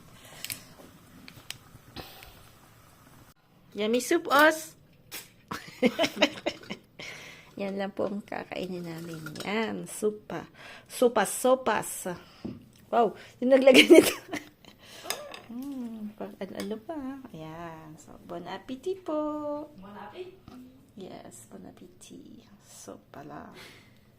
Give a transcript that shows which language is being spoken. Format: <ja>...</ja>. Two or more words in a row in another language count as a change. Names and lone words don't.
<en>Yummy soup, Os!</en> <tl>Yan lang po ang kakainin namin. Yan, sopas. Wow, yung naglagay nito. Ano pa? Ayan. So,</tl> <fr>bon appetit</fr> <tl>po.</tl> <fr>Bon appétit. Yes, bon appetit.</fr> <tl>So, pala.</tl>